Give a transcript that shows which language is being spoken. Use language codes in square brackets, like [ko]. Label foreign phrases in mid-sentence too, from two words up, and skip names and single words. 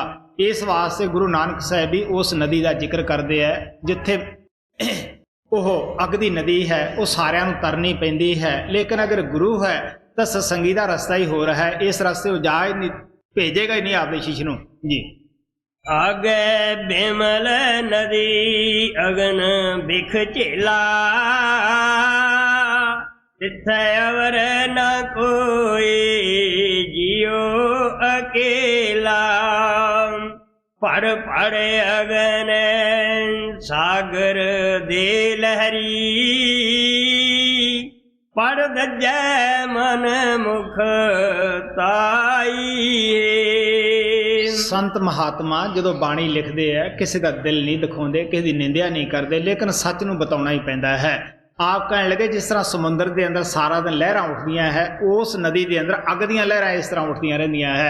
[pa] ਇਸ ਵਾਸਤੇ ਗੁਰੂ ਨਾਨਕ ਸਾਹਿਬ ਵੀ ਉਸ ਨਦੀ ਦਾ ਜ਼ਿਕਰ ਕਰਦੇ ਹੈ ਜਿੱਥੇ ਉਹ ਅੱਗ ਦੀ ਨਦੀ ਹੈ। ਉਹ ਸਾਰਿਆਂ ਨੂੰ ਤਰਨੀ ਪੈਂਦੀ ਹੈ, ਲੇਕਿਨ ਅਗਰ ਗੁਰੂ ਹੈ ਤਾਂ ਸਤਸੰਗੀ ਦਾ ਰਸਤਾ ਹੀ ਹੋ ਰਿਹਾ ਹੈ। ਇਸ ਰਸਤੇ ਉਹ ਜਾ ਹੀ ਨਹੀਂ, ਭੇਜੇਗਾ ਹੀ ਨਹੀਂ ਆਪਦੇ ਸ਼ਿਸ਼ ਨੂੰ ਜੀ। ਆਗੇ ਬਿਮਲ ਨਦੀ ਅਗਨ ਬਿਖ ਝੇਲਾ, ਤਿਥੇ ਅਵਰ ਨ ਕੋਈ ਜੀਓ ਅਕੇਲਾ। ਪੜ੍ਹ ਪੜ੍ਹ ਅਗਨ ਸਾਗਰ ਦੇ ਲਹਿਰੀ, ਪੜ੍ਹ ਦੱਜੈ ਮਨ ਮੁਖ ਤਾਈ। ਸੰਤ ਮਹਾਤਮਾ ਜਦੋਂ ਬਾਣੀ ਲਿਖਦੇ ਆ ਕਿਸੇ ਦਾ ਦਿਲ ਨਹੀਂ ਦਿਖਾਉਂਦੇ, ਕਿਸੇ ਦੀ ਨਿੰਦਿਆ ਨਹੀਂ ਕਰਦੇ, ਲੇਕਿਨ ਸੱਚ ਨੂੰ ਬਤਾਉਣਾ ਹੀ ਪੈਂਦਾ ਹੈ। ਆਪ ਕਹਿਣ ਲੱਗੇ ਜਿਸ ਤਰ੍ਹਾਂ ਸਮੁੰਦਰ ਦੇ ਅੰਦਰ ਸਾਰਾ ਦਿਨ ਲਹਿਰਾਂ ਉੱਠਦੀਆਂ ਹੈ, ਉਸ ਨਦੀ ਦੇ ਅੰਦਰ ਅੱਗ ਦੀਆਂ ਲਹਿਰਾਂ ਇਸ ਤਰ੍ਹਾਂ ਉੱਠਦੀਆਂ ਰਹਿੰਦੀਆਂ ਹੈ।